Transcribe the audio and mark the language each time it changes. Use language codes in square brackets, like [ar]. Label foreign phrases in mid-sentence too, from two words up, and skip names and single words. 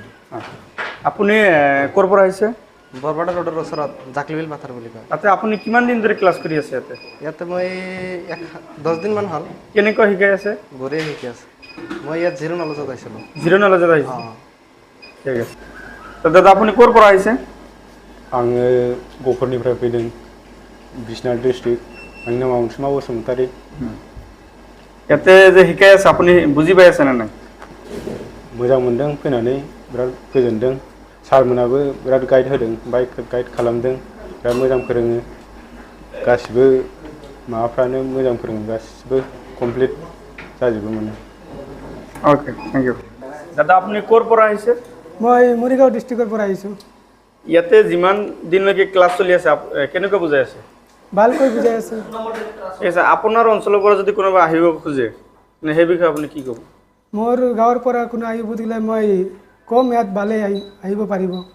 [as] আপুনি ক'ৰ পৰা আহিছে? বৰপেটা ৰোডৰ ওচৰত জাকলিবিল পাথাৰ বুলি কয়। তাতে আপুনি কিমান দিন ধৰি ক্লাছ কৰি আছে ইয়াতে? ইয়াতে মই 10 দিনমান হ'ল। কেনেকৈ শিকাই আছে? বঢ়িয়া শিকি আছে। মই ইয়াত [en] zero knowledge [as] আহিছিলোঁ। [en] zero knowledge [as] আহিছে? ঠিক আছে। দাদা আপুনি ক'ৰ পৰা আহিছে? [brx] आङो गफुरनिफ्राय फैदों, बिश्नाथ डिस्ट्रिक्ट। आंनि नामा अनसुमा बसुमतारी। ইয়াতে যে শিকাই আছে আপুনি বুজি পাই আছে নে নাই? मोजां मोनदों, फैनानै बिराद गोजोनदों। सारमोनाबो बिराद गाइड होदों, गाइड खालामदों, बिराद मोजां फोरोङो। गासिबो माबाफ्रानो मोजां फोरोङो, गासिबो कमप्लिट जाजोबो माने। [en] okay, thank you. [as] दादा আপুনি ক'ৰ পৰা আহিছে? মই মৰিগাঁও ডিষ্ট্ৰিক্টৰ পৰা আহিছোঁ। ইয়াতে যিমান দিনলৈকে ক্লাছ চলি আছে কেনেকৈ বুজাই আছে? ভালকৈ বুজাই আছে। ঠিক আছে। আপোনাৰ অঞ্চলৰ পৰা যদি কোনোবা আহিব খোজে সেই বিষয়ে আপুনি কি ক'ব? মোৰ গাঁৱৰ পৰা কোনো আহিব দিলে মই কম ইয়াত ভালে আহিব পাৰিব।